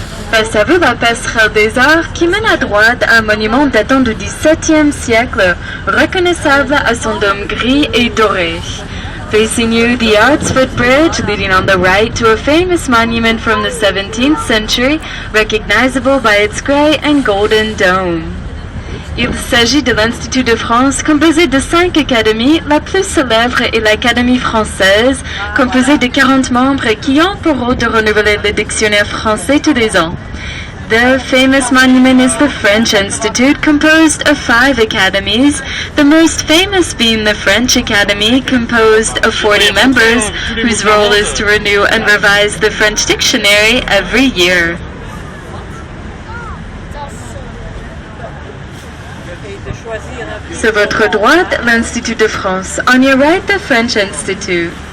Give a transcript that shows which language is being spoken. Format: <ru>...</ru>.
<fr>Face à vous, la passerelle des arts qui mène à droite un monument datant du XVIIe siècle, reconnaissable à son dôme gris et doré.</fr> <en>Facing you, the Arts Footbridge leading on the right to a famous monument from the 17th century, recognizable by its gray and golden dome.</en> <fr>Il s'agit de l'Institut de France, composé de 5 académies. La plus célèbre est l'Académie française, composée de 40 membres qui ont pour rôle de renouveler le dictionnaire français tous les ans.</fr> <en>The famous monument is the French Institute, composed of 5 academies, the most famous being the French Academy, composed of 40 members, whose role is to renew and revise the French dictionary every year.</en> <fr>Sur votre droite, l'Institut de France.</fr> <en>On your right, the French Institute.</en>